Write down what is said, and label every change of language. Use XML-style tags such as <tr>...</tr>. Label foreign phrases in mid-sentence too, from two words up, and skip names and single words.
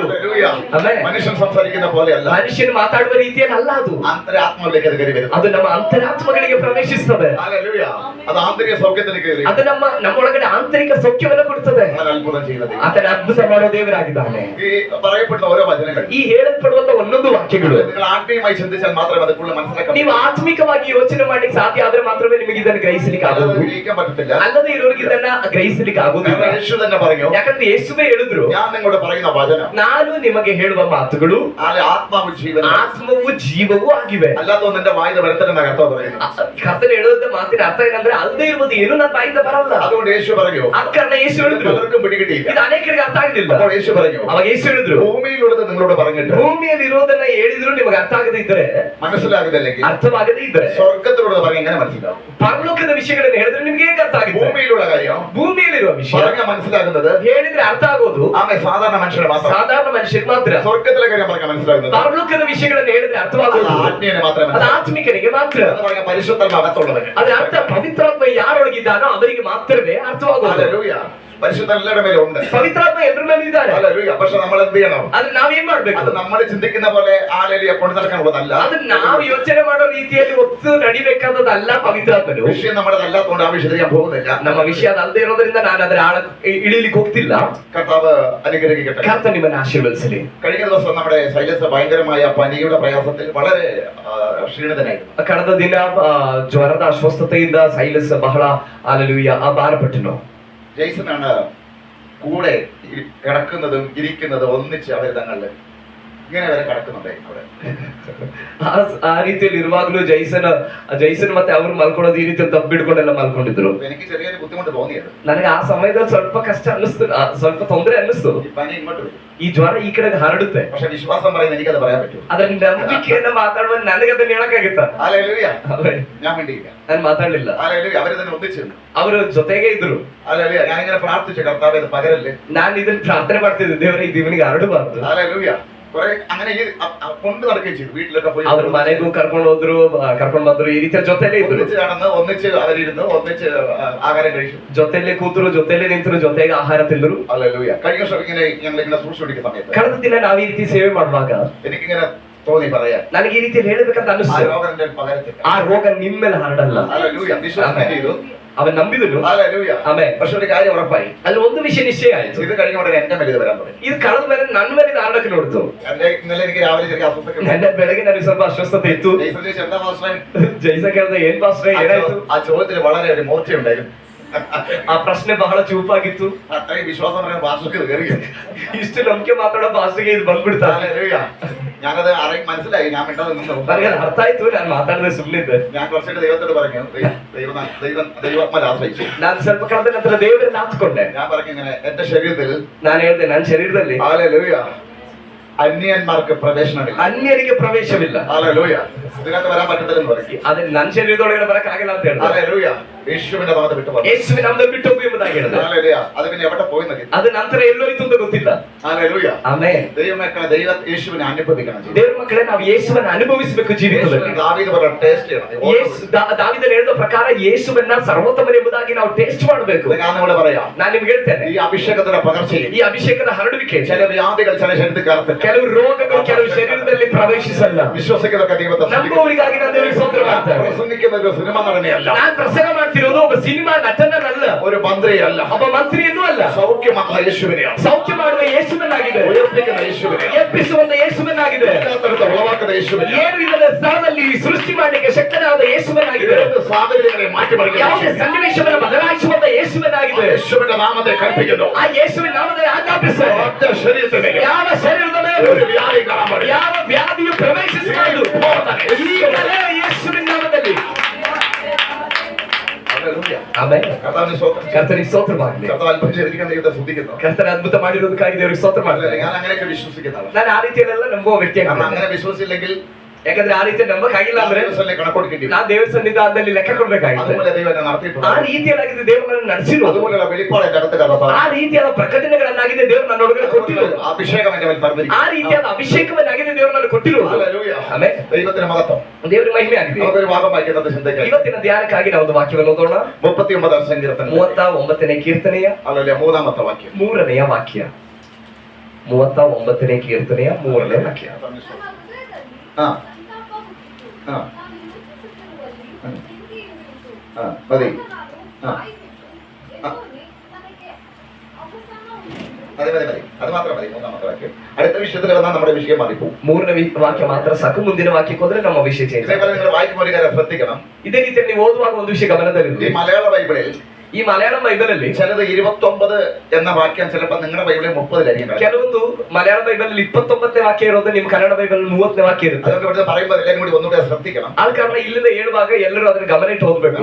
<ml>മനുഷ്യൻ സംസാരിക്കുന്ന പോലെയല്ല,</ml> <kn>ಮನುಷ್ಯನು ಮಾತಾಡುವ ರೀತಿಯಲ್ಲಿ ಅಲ್ಲ ಅದು.</kn> <ml>ആത്മാവിലേക്ക് അത് കയറി വരും.</ml> <kn>ಅದು ನಮ್ಮ ಅಂತರಾತ್ಮಗಳಿಗೆ ಪ್ರವೇಶಿಸುತ್ತದೆ.</kn> <ml>അത് ആന്തരിക സൗഖ്യത്തിലേക്ക് കയറി,</ml> <kn>ಅದು ನಮ್ಮೊಳಗಡೆ ಆಂತರಿಕ ಸೌಖ್ಯವನ್ನು ಕೊಡುತ್ತದೆ.</kn> <ml>അത്ഭുതം ചെയ്യുന്നത്</ml> <kn>ಆತನ ಅದ್ಭುತ ಮಾಡೋ ದೇವರಾಗಿದ್ದಾನೆ.</kn> <ml>ഈ പറയപ്പെടുന്ന ഓരോ വചനങ്ങൾ,</ml> <kn>ಈ ಹೇಳಲ್ಪಡುವಂತ ಒಂದೊಂದು ವಾಕ್ಯಗಳು</kn> <ml>നിങ്ങൾ ആത്മീയമായി ചിന്തിച്ചാൽ മാത്രമേ അത് കൂടുതൽ മനസ്സിലാക്കാൻ,</ml> <kn>ನೀವು ಆತ್ಮಿಕವಾಗಿ ಯೋಚನೆ ಮಾಡ್ಲಿಕ್ಕೆ ಸಾಧ್ಯ ಆದ್ರೆ ಮಾತ್ರವೇ ನಿಮಗೆ ಇದನ್ನು ಗ್ರಹಿಸಲಿಕ್ಕೆ ಆಗೋದು.</kn> <ml>ഗ്രഹിക്കാൻ പറ്റത്തില്ല.</ml> <kn>ಅಲ್ಲದೆ ಇರೋರಿಗೆ ಇದನ್ನ ಗ್ರಹಿಸಲಿಕ್ಕೆ ಆಗೋದಿಲ್ಲ.</kn> <ml>യേശു തന്നെ പറഞ്ഞു,</ml> <kn>ಯಾಕಂದ್ರೆ ಯೇಸುವೇ ಹೇಳಿದ್ರು,</kn> <ml>ഞാൻ നിങ്ങളോട് പറയുന്ന വചനം,</ml> <kn>ನಾನು ನಿಮಗೆ ಹೇಳುವ ಮಾತುಗಳು</kn> <ml>ആത്മാവ് ജീവൻ,</ml> <kn>ಆತ್ಮವು ಜೀವವೂ ಆಗಿವೆ.</kn> <ml>അല്ലാത്ത എന്റെ വായിന്ന് വരത്തന്നെ കർത്താവ് പറയുന്നു.</ml> <kn>ಕರ್ತನ ಹೇಳುವಂತ ಮಾತಿನ ಅರ್ಥ ಏನಂದ್ರೆ ಅಲ್ಲದೆ ಇರುವುದು ಏನು ನನ್ನ ಬಾಯಿಂದ ಬರಲ್ಲ.</kn> <ml>അതുകൊണ്ട് യേശു പറഞ്ഞു,</ml> <kn>ಆ ಕಾರಣ ಯೇಸು ಹೇಳಿದ್ರು,</kn> <ml>പലർക്കും പിടികിട്ടിയില്ല.</ml> <kn>ಇದು ಅನೇಕರಿಗೆ ಅರ್ಥ ಆಗಲಿಲ್ಲ.</kn> <ml>അപ്പോൾ യേശു പറഞ്ഞു,</ml> <kn>ಅವಾಗ ಯೇಸು ಹೇಳಿದ್ರು,</kn> <ml>ഭൂമിയിലുള്ളത് നിങ്ങളോട് പറഞ്ഞിട്ട്</ml> <kn>ಭೂಮಿಯಲ್ಲಿ ಇರೋದನ್ನ ಹೇಳಿದ್ರು ನಿಮಗೆ ಅರ್ಥ ಆಗದೆ ಇದ್ರೆ,</kn> <ml>മനസ്സിലാകുന്നില്ലെങ്കിൽ</ml> <kn>ಅರ್ಥವಾಗದೇ ಇದ್ರೆ,</kn> <ml>സ്വർഗത്തിലുള്ളത് പറഞ്ഞ എങ്ങനെ മനസ്സിലാവും?</ml> <kn>ಪರಲೋಕದ ವಿಷಯಗಳನ್ನು ಹೇಳಿದ್ರೆ ನಿಮ್ಗೆ ಹೇಗೆ ಅರ್ಥ ಆಗುತ್ತೆ?</kn> <ml>ഭൂമിയിലുള്ള കാര്യം</ml> <kn>ಭೂಮಿಯಲ್ಲಿರುವ ವಿಷಯ</kn> <ml>പറഞ്ഞാൽ മനസ്സിലാകുന്നത്,</ml> <kn>ಹೇಳಿದ್ರೆ ಅರ್ಥ ಆಗೋದು</kn> <ml>ആമേ സാധാരണ മനുഷ്യന് മാത്രം.</ml> <kn>ಸಾಧಾರಣ ಮನುಷ್ಯರಿಗೆ ಮಾತ್ರ.</kn> <ml>സ്വർഗത്തിലെ കാര്യം പറഞ്ഞാൽ മനസ്സിലാകുന്നത്,</ml> <kn>ಪರಲೋಕದ ವಿಷಯಗಳನ್ನು ಹೇಳಿದ್ರೆ ಅರ್ಥವಾಗೋದು</kn> <ml>ആത്മീയനെ മാത്രമേ</ml> <kn>ಅದು ಆತ್ಮಿಕನಿಗೆ ಮಾತ್ರ.</kn> <ml>പറഞ്ഞ പരിശുദ്ധാത്മ അകത്തുള്ളവന്.</ml> <kn>ಅದರ ಅರ್ಥ ಪವಿತ್ರಾತ್ಮ ಯಾರೊಳಗಿದ್ದಾನೋ ಅವರಿಗೆ ಮಾತ್ರವೇ ಅರ್ಥವಾಗೋದು.</kn> <ml>ഹല്ലേലൂയ. പരിശുദ്ധ എല്ലാവരുടെ മേലും ഉണ്ട്.</ml> <kn>ಪವಿತ್ರಾತ್ಮ ಎಲ್ಲರ ಮೇಲೂ ಇದ್ದಾರೆ.</kn> <ml>ഹല്ലേലൂയ. പക്ഷെ നമ്മൾ എന്ത് ചെയ്യണം?</ml> <kn>ಆದ್ರೆ ನಾವೇನ್ ಮಾಡ್ಬೇಕು?</kn> <ml>അത് നമ്മൾ ചിന്തിക്കുന്ന പോലെ ആലേലിയ കൊണ്ട് നടക്കാനുള്ളതല്ല.</ml> <kn>ಅದು ನಾವು ಯೋಚನೆ ಮಾಡೋ ರೀತಿಯಲ್ಲಿ ಒತ್ತು ನಡಿಬೇಕಾದದಲ್ಲ ಪವಿತ್ರಾತ್ಮನು.</kn> <ml>വിഷയം നമ്മുടെ അല്ലാത്തതുകൊണ്ട് ആ വിഷയത്തിൽ ഞാൻ പോകുന്നില്ല.</ml> <kn>ನಮ್ಮ ವಿಷಯ ಅದಲ್ಲದೆ ಇರೋದ್ರಿಂದ ನಾನು ಅದರ ಆಳ ಇಳಿಲಿಕ್ಕೆ ಹೋಗ್ತಿಲ್ಲ.</kn> <ml>കർത്താവ് അനുഗ്രഹിക്കട്ടെ.</ml> <kn>ಕರ್ತ ನಿಮ್ಮನ್ನು ಆಶೀರ್ವದಿಸಲಿ.</kn> <ml>കഴിഞ്ഞ ദിവസം നമ്മുടെ ശൈലജ ഭയങ്കരമായ പനിയുടെ പ്രയാസത്തിൽ വളരെ ക്ഷീണിതനായിരുന്നു.</ml> <kn>ಕಳೆದ ದಿನ ಜ್ವರದ ಅಸ್ವಸ್ಥತೆಯಿಂದ ಸೈಲಸ್ ಬಹಳ ಅಲೆಲೂಯ ಭಾರಪಟ್ಟನು.</kn> <ml>ജെയ്സനാണ് കൂടെ കിടക്കുന്നതും ഇരിക്കുന്നതും ഒന്നിച്ച് അവർ തങ്ങളിൽ ഇങ്ങനെ വരെ കിടക്കുന്നുണ്ട് അവിടെ.</ml> <kn>ಆ ರೀತಿಯಲ್ಲಿ ಇರುವಾಗಲೂ ಜೈಸನ್ ಮತ್ತೆ ಅವರು ಮಲ್ಕೊಳ್ಳೋದು ಈ ರೀತಿ ತಬ್ಬಿಡ್ಕೊಂಡೆಲ್ಲ ಮಲ್ಕೊಂಡಿದ್ರು.</kn> <ml>എനിക്ക് ചെറിയൊരു ബുദ്ധിമുട്ട് തോന്നിയത്.</ml> <kn>ನನಗೆ ಆ ಸಮಯದಲ್ಲಿ ಸ್ವಲ್ಪ ಕಷ್ಟ ಅನ್ನಿಸ್ತು, ಸ್ವಲ್ಪ ತೊಂದರೆ ಅನ್ನಿಸ್ತು.</kn> <ml>ഈ പനി ഇങ്ങോട്ട് വരും,</ml> <kn>ಈ ಜ್ವರ ಈ ಕಡೆಗೆ ಹರಡುತ್ತೆ.</kn> <ml>പക്ഷെ വിശ്വാസം പറയുന്നത് എനിക്കത് പറയാൻ പറ്റും.</ml> <kn>ಅದ್ರ ನಂಬಿಕೆಯನ್ನ ಮಾತಾಡುವ ನನಗೆ ಅದನ್ನ ಹೇಳಕ್ಕಾಗುತ್ತಾ?</kn> <ml>ഹല്ലേലൂയ. ഞാൻ വേണ്ടിയില്ല,</ml> <kn>ನಾನು ಮಾತಾಡ್ಲಿಲ್ಲ.</kn> <ml>ഹല്ലേലൂയ. അവര് തന്നെ ഒന്നിച്ചിരുന്നു.</ml> <kn>ಅವರು ಜೊತೆಗೆ ಇದ್ರು.</kn> <ml>ഹല്ലേലൂയ. ഞാനിങ്ങനെ പ്രാർത്ഥിച്ചു, കർത്താവേ ഇത് പകരല്ലേ.</ml> <kn>ನಾನು ಇದನ್ನ ಪ್ರಾರ್ಥನೆ ಮಾಡ್ತಿದ್ದೆ, ದೇವರೇ ಇದು ಇವನಿಗೆ ಹರಡಬಾರದು.</kn> <ml>ഹല്ലേലൂയ. കുറെ അങ്ങനെ കൊണ്ട് നടക്കുകയും ചെയ്തു. വീട്ടിലൊക്കെ പോയി</ml> <kn>ಅವ್ರ ಮನೆಗೂ ಕರ್ಕೊಂಡು ಹೋದ್ರು, ಕರ್ಕೊಂಡು ಬಂದ್ರು. ಈ ರೀತಿಯ ಜೊತೆಲೇ ಇದ್ರು,</kn> <ml>ഒന്നിച്ച് നടന്ന് ഒന്നിച്ച് അവരിരുന്ന് ഒന്നിച്ച് ആഹാരം കഴിച്ചു.</ml> <kn>ಜೊತೆಲೆ ಕೂತರು, ಜೊತೆಲೆ ನಿಂತರು, ಜೊತೆಗೆ ಆಹಾರ ತಿಂದ್ರು.</kn> <ml>ഹല്ലേലൂയ. കഴിഞ്ഞ വർഷം ഇങ്ങനെ ഞങ്ങളിങ്ങനെ സൂക്ഷിക്കുന്ന സമയത്ത്</ml> <kn>ಕಳೆದ ದಿನ ನಾವು ಈ ರೀತಿ ಸೇವೆ ಮಾಡುವಾಗ</kn> <ml>എനിക്കിങ്ങനെ തോന്നി പറയാൻ,</ml> <kn>ನನಗೆ ಈ ರೀತಿ ಹೇಳ್ಬೇಕಂತ</kn> <ml>ആ</ml> <kn>ಅನಿಸ್ತು.</kn> <ml>രോഗം എന്റെ പകരത്തില്ല.</ml> <kn>ಆ ರೋಗ ನಿಮ್ಮ ಮೇಲೆ ಹರಡಲ್ಲ.</kn> <ml>ഹല്ലേലൂയ. വിശ്വാസം ചെയ്തു,</ml> <kn>ಅವನ್ ನಂಬಿದನು.</kn> <ml>ഹല്ലേലൂയ.</ml> <kn>ಆಮೇಲೆ</kn> <ml>പക്ഷെ ഒരു കാര്യം ഉറപ്പായി,</ml> <kn>ಅಲ್ಲಿ ಒಂದು ವಿಷಯ ನಿಶ್ಚಯ ಆಯ್ತು.</kn> <ml>ഇത് കഴിഞ്ഞ ഉടനെ എന്റെ മേലെ ഇത് വരാൻ തുടങ്ങി.</ml> <kn>ಇದು ಕಳೆದ ಮೇಲೆ ನನ್ನ ಮೇಲೆ ಹರಡಕ್ಕೆ ನೋಡ್ತು.</kn> <ml>ഇന്നലെ എനിക്ക് രാവിലെ ചെറിയ അസ്വസ്ഥത,</ml> <kn>ನೆನ್ನೆ ಬೆಳಗ್ಗೆ ನನಗೆ ಸ್ವಲ್ಪ ಅಸ್ವಸ್ಥತೆ ಇತ್ತು.</kn> <ml>എന്താ മാസ്റ്ററെ?</ml> <kn>ಜೈಸ ಕೇಳಿದೆ, ಏನ್ ಪಾಸ್ಟ್ರೆ ಏನಾಯ್ತು?</kn> <ml>ആ ചോദ്യത്തിന് വളരെ ഒരു മൂർച്ചയുണ്ടായിരുന്നു.</ml> <kn>ಆ ಪ್ರಶ್ನೆ ಬಹಳ ಚೂಪಾಗಿತ್ತು.</kn> <ml>അത്രയും വിശ്വാസം പറഞ്ഞ ഭാഷക്ക് കയറി.</ml> <kn>ಇಷ್ಟು ನಂಬಿಕೆ ಮಾತಾಡೋ ಭಾಷೆಗೆ ಇದು ಬಂದ್ಬಿಡ್ತಾ.</kn> <ml>ഞാനത് മനസ്സിലായി, ഞാൻ മിണ്ടാതെ നിന്നു.</ml> <kn>ನನಗೆ ಅದು ಅರ್ಥ ಆಯ್ತು, ನಾನು ಮಾತಾಡದೆ ಸುಮ್ಮನಿದ್ದೆ.</kn> <ml>ഞാൻ കുറച്ചിട്ട് ദൈവത്തോട് പറഞ്ഞു, ദൈവം ആശ്രയിച്ചു.</ml> <kn>ನಾನು ಸ್ವಲ್ಪ ಕಳೆದ ನಂತರ ದೇವರನ್ನ ಆತ್ಕೊಂಡೆ.</kn> <ml>ഞാൻ പറഞ്ഞു ഇങ്ങനെ, എന്റെ ശരീരത്തിൽ,</ml> <kn>ನಾನು ಹೇಳ್ದೆ, ನನ್ನ ಶರೀರದಲ್ಲಿ</kn> <ml>ഹല്ലേലൂയ, അന്യന്മാർക്ക് പ്രവേശനമില്ല,</ml> <kn>ಅನ್ಯರಿಗೆ ಪ್ರವೇಶವಿಲ್ಲ.</kn> <ml>ഹല്ലേലൂയ. ഇതിനകത്ത് വരാൻ പറ്റത്തില്ലെന്ന് പറഞ്ഞു.</ml> <kn>ಅದೇ ನನ್ನ ಶರೀರದೊಳಗಡೆ ಬರಕ್ ಆಗಿಲ್ಲ ಅಂತ ಹೇಳಿದೆ.</kn> <ml>ഹല്ലേലൂയ. യേശുവിന്റെ നാമത്തെ വിട്ടു പറഞ്ഞു.</ml> <kn>ಯೇಸುವಿನ ನಾಮದಲ್ಲಿ ಬಿಟ್ಟು ಹೋಗು ಎಂಬುದಾಗಿ ಹೇಳಿದೆ.</kn> <ml>ഹല്ലേലൂയ. അത് പിന്നെ എവിടെ പോയി നോക്കി.</ml> <kn>ಅದು ನಂತರ ಎಲ್ಲೋಯ್ತು ಅಂತ ಗೊತ್ತಿಲ್ಲ.</kn> <ml>ഹല്ലേലൂയ.</ml> <kn>ಆಮೇಲೆ</kn> <ml>ദൈവമക്കളെ, യേശുവിനെ അനുഭവിക്കണം.</ml> <kn>ದೇವರ ಮಕ್ಕಳೇ, ನಾವು ಯೇಸುವನ್ನ ಅನುಭವಿಸಬೇಕು ಜೀವಿತದಲ್ಲಿ.</kn> <ml>ദാവീദ് പറഞ്ഞ ടേസ്റ്റ് ചെയ്യണം.</ml> <kn>ದಾವಿದನು ಹೇಳಿದ ಪ್ರಕಾರ ಯೇಸುವನ್ನ ಸರ್ವೋತ್ತಮ ಎಂಬುದಾಗಿ ನಾವು ಟೇಸ್ಟ್ ಮಾಡಬೇಕು.</kn> <ml>ഞാൻ നിങ്ങളോട് പറയാം,</ml> <kn>ನಾನು ನಿಮ್ಗೆ ಹೇಳ್ತೇನೆ,</kn> <ml>ഈ അഭിഷേകത്തിന്റെ പകർച്ചയിൽ</ml> <kn>ಈ ಅಭಿಷೇಕದ ಹರಡುವಿಕೆ,</kn> <ml>ചില വ്യാധികൾ ചില ശരീരത്തിൽ കയറത്തില്ല.</ml> <kn>ಕೆಲವು ರೋಗಗಳು ಕೆಲವು ಶರೀರದಲ್ಲಿ ಪ್ರವೇಶಿಸಲ್ಲ.</kn> <ml>വിശ്വസിക്കുന്നതൊക്കെ ദൈവത്തെ</ml> <kn>ನಂಬುವವರಿಗಾಗಿ ನಾನು ದೇವರಿಗೆ ಸ್ತೋತ್ರ ಮಾಡ್ತೇನೆ.</kn> <ml>പ്രസംഗിക്കുന്നത് സിനിമ നടനെയല്ല,</ml> <kn>ನಾನು ಪ್ರಸಂಗ ಮಾಡ್ತಿರೋದು ಒಬ್ಬ ಸಿನಿಮಾ ನಟನಲ್ಲ,</kn> <ml>ഒരു മന്ത്രിയല്ല,</ml> <kn>ಒಬ್ಬ ಮಂತ್ರಿಯನ್ನೂ ಅಲ್ಲ.</kn> <ml>സൗഖ്യമാക്കുന്ന യേശുവിനെയാണ്,</ml> <kn>ಸೌಖ್ಯ ಮಾಡುವ ಯೇಸುವನ್ನಾಗಿದೆ,</kn> <ml>ഉയർപ്പിക്കുന്ന യേശുവിനെ,</ml> <kn>ಎಬ್ಬಿಸುವಂತ ಯೇಸುವನ್ನಾಗಿದೆ,</kn> <ml>ഉളവാക്കുന്ന യേശുവിനെ,</ml> <kn>ಏನು ಇಲ್ಲದ ಸ್ಥಳದಲ್ಲಿ ಸೃಷ್ಟಿ ಮಾಡಲಿಕ್ಕೆ ಶಕ್ತನಾದ ಯೇಸುವನ್ನಾಗಿದೆ,</kn> <ml>സാഹചര്യങ്ങളെ മാറ്റിമറിക്കുന്ന</ml> <kn>ಯಾವುದೇ ಸನ್ನಿವೇಶವನ್ನು ಬದಲಾಯಿಸುವಂತ ಯೇಸುವನ್ನಾಗಿದೆ.</kn> <ml>യേശുവിന്റെ നാമത്തെ കൽപ്പിക്കുന്നു.</ml> <kn>ಆ ಯೇಸುವಿನ ನಾಮದಲ್ಲಿ ಆಜ್ಞಾಪಿಸುವ</kn> <ml>ഒറ്റ ശരീരത്തിന്റെ</ml> <kn>ಯಾವ ಶರೀರದ ಮೇಲೆ</kn> <ml>ഒരു വ്യാധി കാണാൻ പാടില്ല.</ml> <kn>ಯಾವ ವ್ಯಾಧಿಯು ಪ್ರವೇಶಿಸಬಾರದು. ಈಗಲೇ ಯೇಸುವಿನ ನಾಮದಲ್ಲಿ. ಆಮೇಲೆ</kn> <ml>കർത്താവിന് സ്തോത്രം.</ml> <kn>ಕರ್ತನಿಗೆ ಸ್ತೋತ್ರವಾಗಲಿ.</kn> <ml>കർത്താവ് അത്ഭുതം ചെയ്തിരിക്കുന്ന ദൈവത്തെ സ്തുതിക്കുന്നു.</ml> <kn>ಕರ್ತನ ಅದ್ಭುತ ಮಾಡಿರೋದಕ್ಕಾಗಿ ದೇವರಿಗೆ ಸ್ತೋತ್ರ ಮಾಡಲಿ.</kn> <ml>ഞാൻ അങ്ങനെയൊക്കെ വിശ്വസിക്കുന്നതാണ്.</ml> <kn>ನಾನು ಆ ರೀತಿಯಲ್ಲೆಲ್ಲ ನಂಬುವ ವ್ಯಕ್ತಿಯಾಗಿ,</kn> <ml>കാരണം അങ്ങനെ വിശ്വസിച്ചില്ലെങ്കിൽ</ml> <kn>ಯಾಕಂದ್ರೆ ಆ ರೀತಿ ನಂಬಕ್ಕಾಗಿಲ್ಲ ಅಂದ್ರೆ</kn> <ml>കണക്കൊടുക്കേണ്ടി</ml> <kn>ನಾನು ದೇವರ ಸನ್ನಿಧಾನದಲ್ಲಿ ಲೆಕ್ಕ ಕೊಡ್ಬೇಕಾಗಿತ್ತು.</kn> <ml>അതുപോലെ ദൈവം എന്നെ നടത്തിയിട്ടുണ്ട്.</ml> <kn>ಆ ರೀತಿಯಲ್ಲಾಗಿದೆ ದೇವರನ್ನು ನಡೆಸಿರೋದು.</kn> <ml>അതുപോലെയുള്ള വെളിപ്പാട് എന്റെ അടുത്ത് കടന്നു.</ml> <kn>ಆ ರೀತಿಯಾದ ಪ್ರಕಟಣೆಗಳನ್ನಾಗಿದೆ ದೇವರು ನನ್ನೊಳಗಡೆ ಕೊಟ್ಟಿರೋದು.</kn> <ml>അഭിഷേകം എന്റെ മേൽ പകർന്നിരിക്കുന്നു.</ml> <kn>ಆ ರೀತಿಯಾದ ಅಭಿಷೇಕವನ್ನಾಗಿದೆ ದೇವರು ನನಗೆ ಕೊಟ್ಟಿರೋದು.</kn> <ml>ഹല്ലേലൂയ.</ml> <kn>ಆಮೇಲೆ</kn> <ml>ദൈവത്തിന്റെ മഹത്വം,</ml> <kn>ದೇವರ ಮಹಿಮೆ ಆಗಿದೆ.</kn> <ml>നമുക്കൊരു ഭാഗം വായിക്കുന്നത് ചിന്തയ്ക്കായി.</ml> <kn>ಇವತ್ತಿನ ಧ್ಯಾನಕ್ಕಾಗಿ ನಾವು ಒಂದು ವಾಕ್ಯವನ್ನು ಓದೋಣ.</kn> <ml>39 സങ്കീർത്തനം</ml> <kn>39ನೇ ಕೀರ್ತನೆಯ</kn> <ml>അല്ലല്ലേ 3ാമത്തെ വാക്യം.</ml> <kn>3ನೇ ವಾಕ್ಯ. 39ನೇ ಕೀರ್ತನೆಯ 3ನೇ ವಾಕ್ಯ.</kn> <ml>ആ ആ ആ മതി. ആ മതി മതി മതി, അത് മാത്രം മതി. 3ാമത്തെ വാക്യം. അടുത്ത വിഷയത്തിൽ വന്നാൽ നമ്മുടെ വിഷയം മാറിപ്പോകും.</ml> <kn>3ನೇ ವಾಕ್ಯ ಮಾತ್ರ ಸಾಕು. ಮುಂದಿನ ವಾಕ್ಯಕ್ಕೆ ಹೋದ್ರೆ ನಮ್ಮ ವಿಷಯ ಚೇಂಜ್.</kn> <ml>ഇതേപോലെ നിങ്ങൾ വായിക്കുമ്പോൾ ഒരു കാര്യം ശ്രദ്ധിക്കണം.</ml> <kn>ಇದೇ ರೀತಿಯಲ್ಲಿ ನೀವು ಓದುವಾಗ ಒಂದು ವಿಷಯ</kn> <ml>ഈ</ml> <kn>ಗಮನದಲ್ಲಿರಲಿ.</kn> <ml>മലയാള ബൈബിളിൽ</ml> <kn>ಈ ಮಲಯಾಳಂ ಬೈಬಲಲ್ಲಿ</kn> <ml>ചിലത് 29 എന്ന വാക്യം ചിലപ്പോൾ നിങ്ങളുടെ ബൈബിളിൽ 30</ml> <kn>ಕೆಲವೊಂದು ಮಲಯಾಳ ಬೈಬಲ್ 29ನೇ ವಾಕ್ಯ ಇರೋದು, ನಿಮ್ ಕನ್ನಡ ಬೈಬಲ್ 30ನೇ ವಾಕ್ಯ ಇರುತ್ತೆ.</kn> <ml>അതുകൊണ്ട് ഇവിടുത്തെ പറയുമ്പോൾ എല്ലാവരും കൂടി ഒന്നുകൂടെ ശ്രദ്ധിക്കണം.</ml> <kn>ಆದ ಕಾರಣ ಇಲ್ಲಿಂದ ಹೇಳುವಾಗ ಎಲ್ಲರೂ ಅದನ್ನ ಗಮನ ಇಟ್ಟು ಓದ್ಬೇಕು.</kn>